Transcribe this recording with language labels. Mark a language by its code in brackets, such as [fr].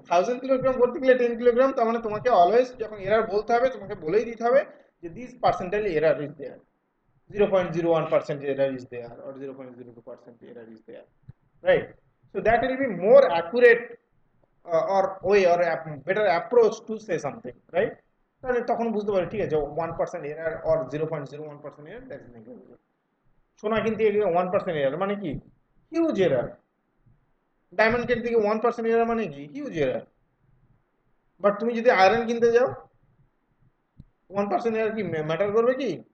[bn] 1000 kilogram করতে গেলে 10 kilogram, তার মানে তোমাকে অলওয়েজ যখন এরার বলতে হবে তোমাকে বলেই দিতে হবে যে [en] This percentile error is there, 0.01% error is there or 0.02% error is there, right? So that will be more accurate or way or better approach to say something, right? [bn] তাহলে তখন বুঝতে পারি ঠিক আছে 1% error or 0.01% error, [en] That is negligible. [bn] সোনা কিনতে গেলে 1% error মানে কি? Huge error. ডায়মন্ড কিনতে গিয়ে 1% এরার মানে কি? Huge error. বাট তুমি যদি আয়রন কিনতে যাও, 1% এরার কি ম্যাটার করবে কি?